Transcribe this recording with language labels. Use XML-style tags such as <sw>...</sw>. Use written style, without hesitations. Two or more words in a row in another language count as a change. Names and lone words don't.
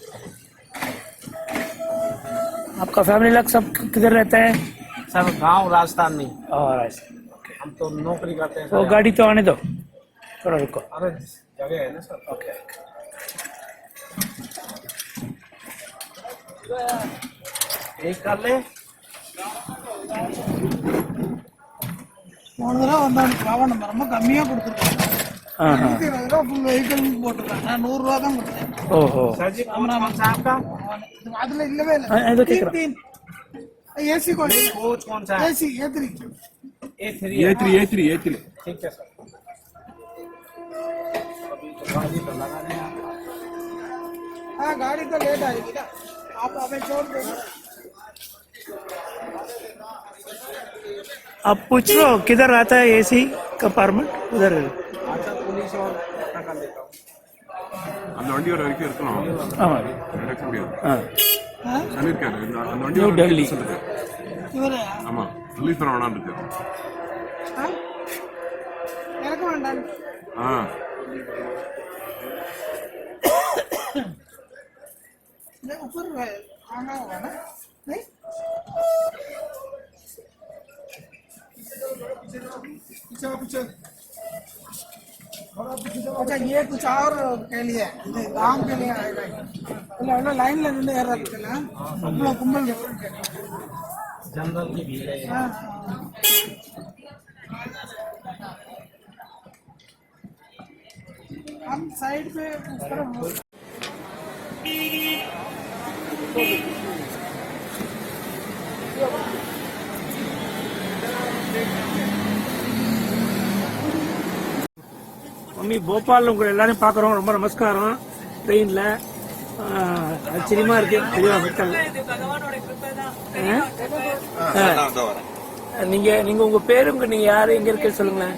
<hi>आपका फैमिली लोग सब किधर रहते हैं? सर गांव राजस्थान में. और ऐसे हम तो नौकरी करते हैं वो सर. गाड़ी तो आने दो. थोड़ा रुको अरे जगह है ना सर ओके एक कर ले</hi> <ta>போன தடவை வந்தாங்க பாவா நம்ம ரொம்ப கம்மியாக கொடுத்துருக்காங்க. 120 ரூபா</ta> <en>full vehicle</en> <ta>போட்டிருக்காங்க. நான் 100 ரூபா தான் கொடுத்தேன்.</ta> <hi>ओहो सर जी कौन सा आपका</hi> <ta>அதுல இல்லவே இல்லை. இது கேக்குறேன்.</ta> <en>AC coach</en> <hi>कोच कौन सा है</hi> <ta>ஏசி ஏத்திரி</ta> <hi>A3 ठीक है सर अभी तो गाड़ी तो लगाने हैं हाँ गाड़ी तो लेट आएगी ना आप हमें छोड़ देना. आप पूछ लो किधर आता है</hi> <en>AC compartment</en> <hi>उधर अच्छा पुलिस और पता कर लेता हूँ</hi> <ta>அந்த வண்டி வர வரைக்கும் இருக்கணும் ஆமா நடக்க முடியாது ஆ சொல்லியிருக்காரு அந்த வண்டி நியூ வர டெல்லி. வரைக்கும் சொல்லுங்க. இவரு ஆமா ரிலீஸ் பண்ண வேணாம் இருக்கு இறக்க வேண்டாம். ஆ</ta> <hi>ऊपर आना होगा ना नहीं अच्छा ये कुछ और के लिए काम के लिए आएगा</hi> <ta>இல்லை லைன்ல நின்று ஏறதுல அவ்வளோ கும்பல்</ta> <hi>जनरल की भीड़ है हम साइड पे उस तरफ</hi> <ta>மம்மி போபால் உங்களை எல்லாரும் பார்க்குறோம் ரொம்ப நமஸ்காரம் ட்ரெயினில் ஆச்சரியமா இருக்கு பெரிய மக்கள் நீங்க நீங்க உங்க பேரு நீங்க யாரு எங்க இருக்கு சொல்லுங்களேன்</ta>